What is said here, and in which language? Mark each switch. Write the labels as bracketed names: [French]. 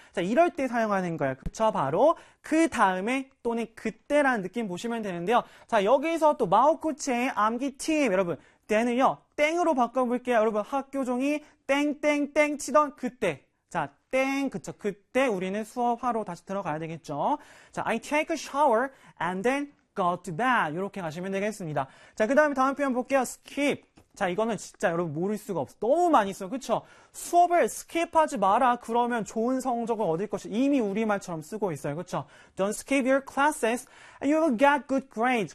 [Korean] 자, 이럴 때 사용하는 거예요. 그쵸? 바로 그 다음에 또는 그때라는 느낌 보시면 되는데요. 자, 여기서 또 마오코치의 암기 팀. 여러분, then을요, 땡으로 바꿔볼게요. 여러분, 학교 종이 땡땡땡 치던 그때. 자, 땡. 그쵸? 그때 우리는 수업하러 다시 들어가야 되겠죠? [English] 자, I take a shower and then got to bed. [Korean] 이렇게 가시면 되겠습니다. 자, 그 다음에 다음 표현 볼게요. [English] skip. [Korean] 자, 이거는 진짜 여러분 모를 수가 없어. 너무 많이 써요. 그쵸? 수업을 skip 하지 마라. 그러면 좋은 성적을 얻을 것이 이미 우리말처럼 쓰고 있어요. 그쵸? [English] Don't skip your classes and you will get good grades.